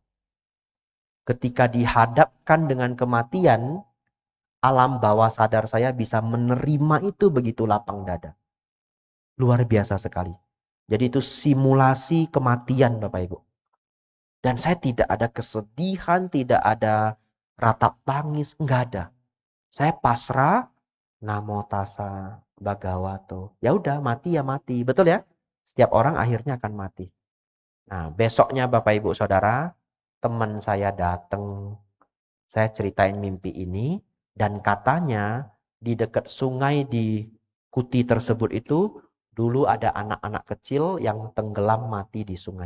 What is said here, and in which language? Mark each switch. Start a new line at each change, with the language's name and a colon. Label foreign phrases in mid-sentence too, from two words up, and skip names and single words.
Indonesian: Ketika dihadapkan dengan kematian, alam bawah sadar saya bisa menerima itu begitu lapang dada. Luar biasa sekali. Jadi itu simulasi kematian Bapak Ibu. Dan saya tidak ada kesedihan, tidak ada ratap tangis, enggak ada. Saya pasrah,
Pali: namo tassa bhagavato.
Indonesian: Ya udah, mati ya mati. Betul ya? Setiap orang akhirnya akan mati. Nah, besoknya Bapak Ibu Saudara, teman saya datang. Saya ceritain mimpi ini dan katanya di dekat sungai di Kuti tersebut itu dulu ada anak-anak kecil yang tenggelam mati di sungai.